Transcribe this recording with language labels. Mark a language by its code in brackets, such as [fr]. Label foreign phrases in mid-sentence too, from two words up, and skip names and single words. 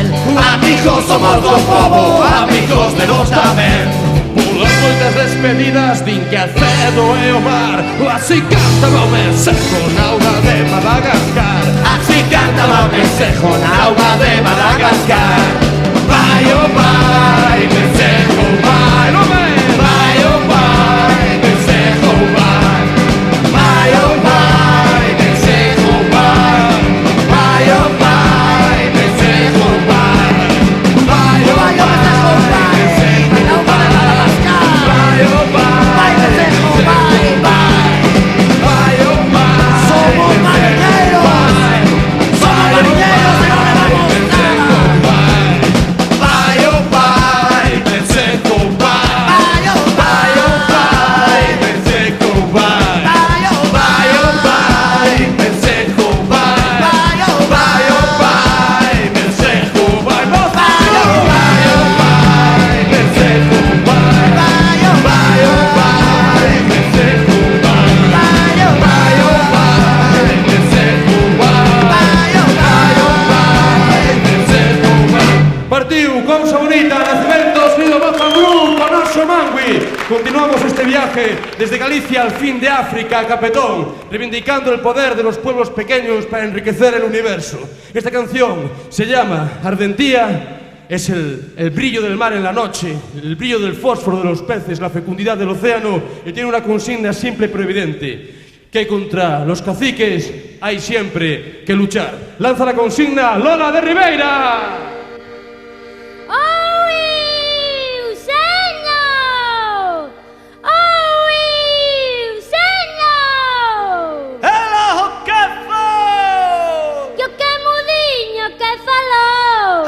[gl] Amigos somos do povo, amigos de vos tamén. Pulas moitas despedidas, din que Acedo é o mar. Así cantaba o Mesejo na auga de Madagascar. Así cantaba o Mesejo na auga de Madagascar. Vai, oh vai, Mesejo vai, no me. Vai, oh vai, Mesejo vai. Vai, oh vai, Mesejo vai. Vai, oh vai, Mesejo vai. Vai, oh Vai, oh Mesejo vai. Mesejo Na auga de Madagascar. vai, oh vai. Vai, Mesejo vai, vai. Vai, oh vai. Somos marinheiros. Somos marinheiros e non levamos nada. Vai, oh vai, Mesejo vai. Vai, oh Vai, oh vai, Mesejo vai. vai, oh Vai, oh vai, Mesejo vai. vai, oh Vai, oh vai, Mesejo vai. vai, oh Vai, oh vai, Mesejo vai. vai, oh Vai, oh vai, Mesejo vai. vai, oh Vai, oh vai, Mesejo vai. vai, oh Partiu, cousa bonita, nacimento, sonido Mozambrú, con noso Mangui. [es] Continuamos este viaje desde Galicia al fin de África a Capetón, reivindicando el poder de los pueblos pequeños para enriquecer el universo. Esta canción se llama Ardentía, es el brillo del mar en la noche, el brillo del fósforo de los peces, la fecundidad del océano, y tiene una consigna simple pero evidente, que contra los caciques hay siempre que luchar. Lanza la consigna Lola de Ribeira. [gl] Ela o que foi? Que o que mudiño que falou.